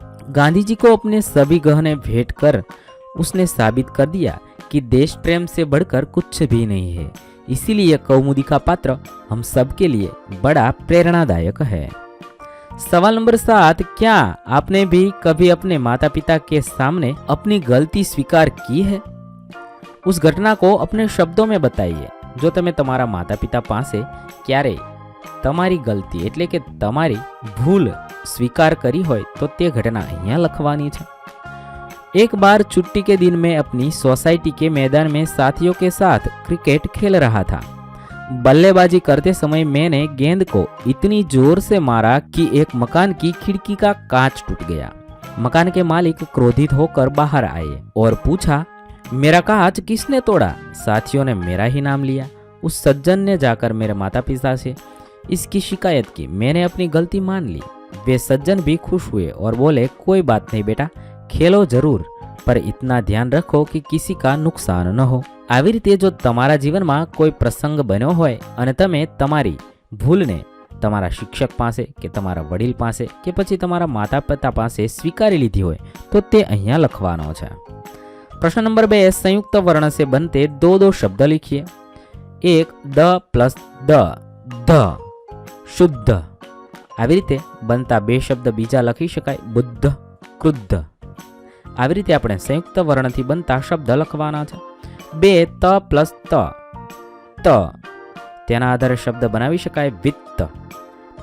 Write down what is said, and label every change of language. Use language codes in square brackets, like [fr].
[hi] गांधी जी को अपने सभी गहने भेंट कर उसने साबित कर दिया कि देश प्रेम से बढ़कर कुछ भी नहीं है। इसीलिए यह कौमुदी का पात्र हम सबके लिए बड़ा प्रेरणादायक है। सवाल नंबर 7, क्या आपने भी कभी अपने माता पिता के सामने अपनी गलती स्वीकार की है? उस घटना को अपने शब्दों में बताइए। [gu] जो તમે તમારા માતા પિતા પાસે ક્યારે તમારી ગલતી એટલે કે તમારી ભૂલ સ્વીકાર કરી હોય તો તે ઘટના અહીંયા લખવાની છે। [hi] एक बार छुट्टी के दिन में अपनी सोसाइटी के मैदान में साथियों के साथ क्रिकेट खेल रहा था। बल्लेबाजी करते समय मैंने गेंद को इतनी जोर से मारा कि एक मकान की खिड़की का कांच टूट गया। मकान के मालिक क्रोधित होकर बाहर आए और पूछा, मेरा कांच किसने तोड़ा? साथियों ने मेरा ही नाम लिया। उस सज्जन ने जाकर मेरे माता पिता से इसकी शिकायत की। मैंने अपनी गलती मान ली। वे सज्जन भी खुश हुए और बोले, कोई बात नहीं बेटा, खेलो जरूर, पर इतना ध्यान रखो कि किसी का नुकसान न हो। [gu] આવી રીતે જો તમારા જીવનમાં કોઈ પ્રસંગ બન્યો હોય અને તમે તમારી ભૂલને તમારા શિક્ષક પાસે કે તમારા વડીલ પાસે કે પછી તમારા માતા પિતા પાસે સ્વીકારી લીધી હોય તો તે અહીંયા લખવાનો છે। પ્રશ્ન નંબર 2, સંયુક્ત વર્ણ [hi] से बनते दो शब्द लिखिए। एक द प्लस द, ध, शुद्ध। [gu] આવી રીતે બનતા બે શબ્દ બીજા લખી શકાય, બુદ્ધ, ક્રુદ્ધ। આવી રીતે આપણે સંયુક્ત વર્ણથી બનતા શબ્દ લખવાના છે। 2 त પ્લસ ત, ત, તેના આધારે શબ્દ બનાવી શકાય વિત્ત।